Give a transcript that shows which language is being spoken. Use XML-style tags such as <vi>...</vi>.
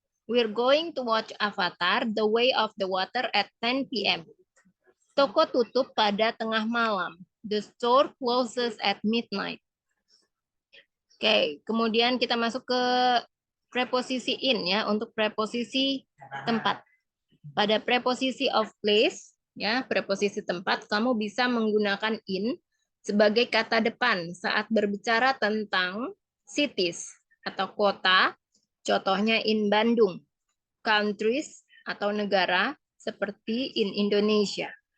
<en>We're going to watch Avatar The Way of the Water at 10 p.m.</en> <id>Toko tutup pada tengah malam.</id> <en>The store closes at midnight.</en> <id>Oke, kemudian kita masuk ke preposisi in ya untuk preposisi tempat. Pada preposisi of place ya, preposisi tempat kamu bisa menggunakan in sebagai kata depan saat berbicara tentang cities atau kota, contohnya in Bandung, countries atau negara seperti in Indonesia.</id>